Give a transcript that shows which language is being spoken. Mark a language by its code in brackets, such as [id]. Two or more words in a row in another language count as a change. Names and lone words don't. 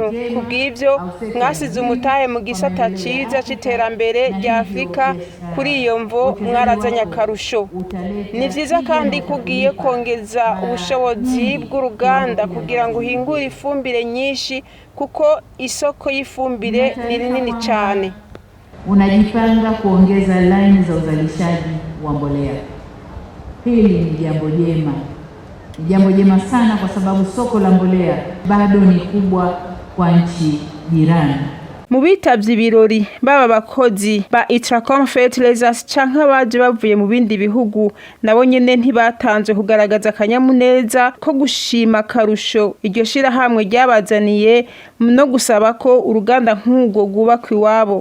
[rn] Kubw'ivyo mwasize umutahe mu gisata ciza c'iterambere rya Afrika. Kuri iyo mvo mwarazanye akarusho. Ni vyiza kandi kugiye kongeza ubushobozi bw'uruganda kugira ngo uhingure ifumbire nyinshi kuko isoko y'ifumbire ni rinini cyane. [sw] Unajipanga kuongeza line za uzalishaji wa mbolea. Hili ni jambo jema. Ni jambo jema sana kwa sababu soko la mbolea bado ni kubwa kwa nchi jirani. [rn] Mu bitavye ibirori baba bakozi ba Itracom Fertilizers canke abaje bavuye mu bindi bihugu nabo nyene ntibatanzwe kugaragaza akanyamuneza ko gushima karusho iryo shira hamwe ryabazaniye no gusaba ko uruganda nk'ubwo rwubakwa iwabo.